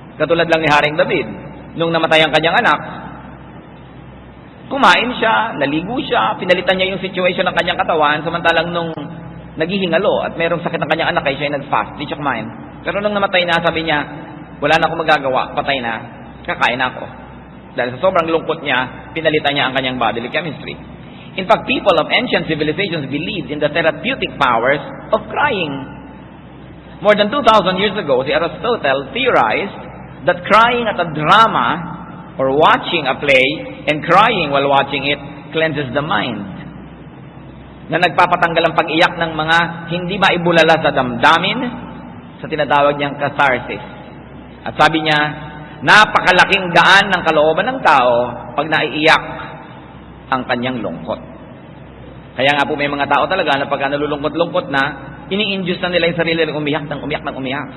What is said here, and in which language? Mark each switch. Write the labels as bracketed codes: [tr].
[tl] Katulad lang ni Haring David, nung namatay ang kanyang anak, kumain siya, naligo siya, pinalitan niya yung situation ng kanyang katawan, samantalang nung naghihingalo at mayroong sakit ng kanyang anak, ay siya ay nag-fast, di siya kumain. Pero nung namatay na, sabi niya, wala na akong magagawa, patay na, kakain ako. Dahil sa sobrang lungkot niya, pinalitan niya ang kanyang bodily chemistry. [en] In fact, people of ancient civilizations believed in the therapeutic powers of crying. More than 2,000 years ago, si Aristotle theorized that crying at a drama or watching a play and crying while watching it cleanses the mind. [tl] Na nagpapatanggal ang pag-iyak ng mga hindi maibulala sa damdamin sa tinatawag niyang catharsis. At sabi niya, napakalaking daan ng kalooban ng tao pag naiiyak ang kanyang lungkot. Kaya nga po may mga tao talaga na pagka nalulungkot-lungkot na, ini-induce na nila yung sarili ng umiyak ng umiyak ng umiyak.